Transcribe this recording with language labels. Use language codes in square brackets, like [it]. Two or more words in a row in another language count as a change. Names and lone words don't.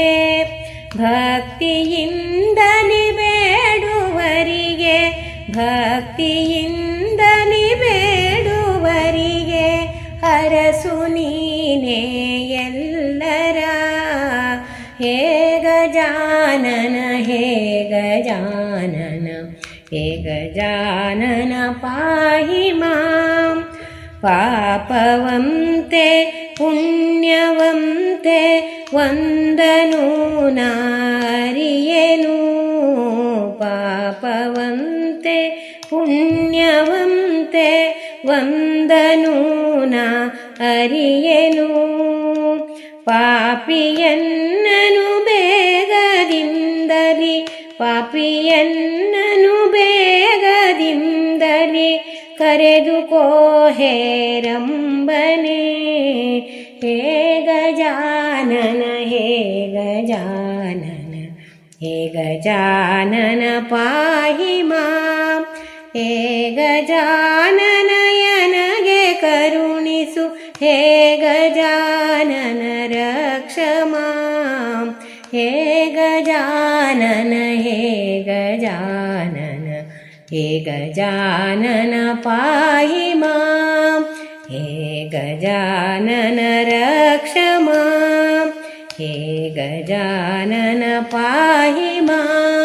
[kn] ಭಕ್ತಿಯಿಂದಲಿ ಬೇಡುವರಿಗೆ ಭಕ್ತಿಯಿಂದಲಿ ಬೇಡುವರಿಗೆ ಹರಸು ನೀನೇ ಎಲ್ಲರ ಹೇ ಗಜಾನನ ಹೇ ಗಜಾನನ ಹೇ ಗಜಾನನ [sa] ಪಾಹಿ ಮಾಂ [kn] ಪಾಪವಂತೆ ಪುಣ್ಯವಂತೆ ವಂದನು ನಾರಿಯೇನು ಪಾಪವಂತೆ ಪುಣ್ಯವಂತೆ ವಂದನು ನಾ ಅರಿಯೇನು ಪಾಪಿಯನ್ನನು ಬೇಗದಿಂದಲಿ ಪಾಪಿಯನ್ನನು ಬೇಗದಿಂದಲಿ ಕರೆದುಕೋ ಹೇರಂಬನೆ ಹೇ ಗಜಾನನ ಹೇ ಗಜಾನನ ಹೇ ಗಜಾನನ [sa] ಪಾಹಿ ಮಾಂ [kn] ಹೇ ಗಜಾನನ ಯನಗೆ ಕರುಣಿಸು ಹೇ ಗಜಾನನ [sa] ರಕ್ಷ ಮಾಂ [kn] ಹೇ ಗಜಾನನ ಹೇ ಗಜಾನನ ಹೇ ಗಜಾನನ [sa] ಪಾಹಿ ಮಾಂ [kn] ಹೇ ಗಜಾನನ [sa] ರಕ್ಷ ಮಾಂ [kn] ಹೇ ಗಜಾನನ [sa] ಪಾಹಿ ಮಾಂ